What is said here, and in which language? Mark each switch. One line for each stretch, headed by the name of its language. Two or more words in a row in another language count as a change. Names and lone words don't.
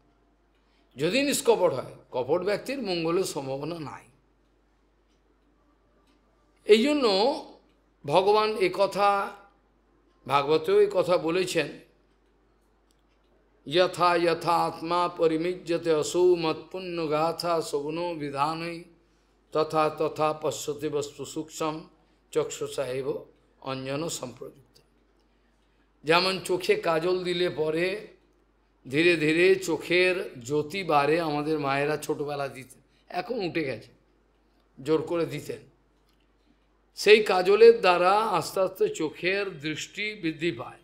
Bangla: যদি নিষ্কপট হয়, কপট ব্যক্তির মঙ্গলের সম্ভাবনা নাই। এই জন্য ভগবান একথা, ভাগবতেও এই কথা বলেছেন,
Sanskrit: যথা যথা আত্মা পরিমিজ্যতে অসৌ মৎপুণ্য গাথা শগুনো বিধানই তথা তথা পশ্যতে বস্তু সূক্ষ্ম চক্ষুষা এব অঞ্জন সম্প্রযুক্ত।
Bangla: যেমন চোখে কাজল দিলে পরে ধীরে ধীরে চোখের জ্যোতি বাড়ে, আমাদের মায়েরা ছোটবেলা দিতেন, এখন উঠে গেছে, জোর করে দিতেন। সেই কাজলের দ্বারা আস্তে আস্তে চোখের দৃষ্টি বৃদ্ধি পায়।